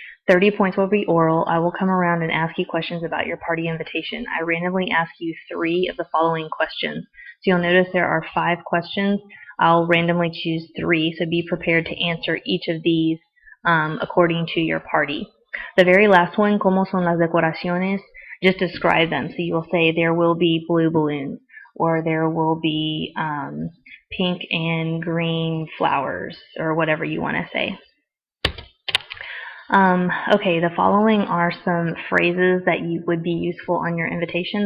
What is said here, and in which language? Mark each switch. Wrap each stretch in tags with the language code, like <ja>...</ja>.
<en>30 points will be oral. I will come around and ask you questions about your party invitation. I randomly ask you 3 of the following questions. So you'll notice there are 5 questions. I'll randomly choose 3, so be prepared to answer each of these according to your party. The very last one,</en> <es>¿Cómo son las decoraciones?</es> <en>Just describe them. So you'll say there will be blue balloons, or there will be pink and green flowers, or whatever you want to say. Okay, the following are some phrases that would be useful on your invitation.</en>